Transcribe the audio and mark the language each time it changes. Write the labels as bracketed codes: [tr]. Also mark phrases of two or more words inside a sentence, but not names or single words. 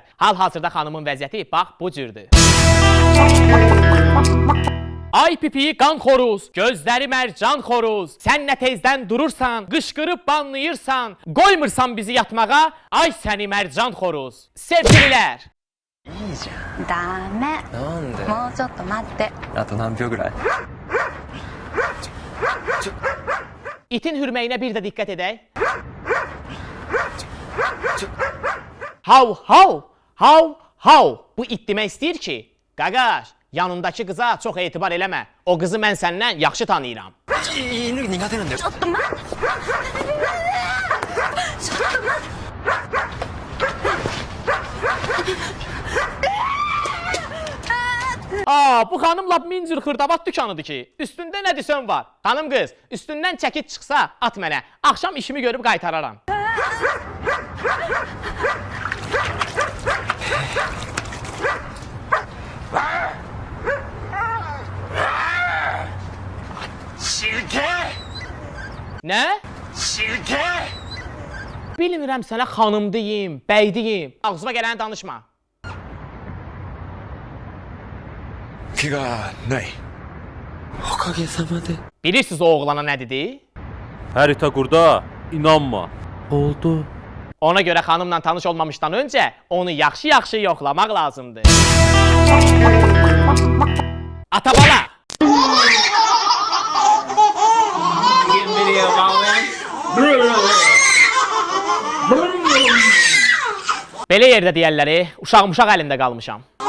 [az] Hal-hazırda xanımın vəziyyəti bax bu cürdür. Ay pipiyi qan xoruz, gözləri mərcan xoruz. Sən nə tezdən durursan, qışqırıb banlayırsan, qoymursan bizi yatmağa, ay səni mərcan xoruz. Sevgililər! [ja] ダメなんでもうちょっと待ってあと何秒ぐらい [az] İtin hürməyinə bir də diqqət edək. Hav, hav, hav, hav. Bu it demək istəyir ki, qaqaş, yanındakı qıza çox etibar eləmə. O qızı mən səndən yaxşı tanıyıram. [ja] 犬苦手なんだよちょっと待ってちょっと待って [az] Bu xanım lap min cür xırdavat dükanıdır ki, üstündə nə desən var. Xanım qız, üstündən çəkit çıxsa at mənə. Axşam işimi görüb qaytararam. Sirke! Nə? Sirke! Bilmirəm sənə xanım deyim, bəy deyim. Ağzıma gələni danışma. [ja] 怪我ないおかげさまで [az] Bilirsiniz o oğlana nə dedi? Harita qurda, inanma. Oldu. Ona görə xanımla tanış olmamışdan öncə onu yaxşı-yaxşı yoxlamaq lazımdır. Atabala! Belə yerdə deyərləri, uşaq-muşaq əlində qalmışam.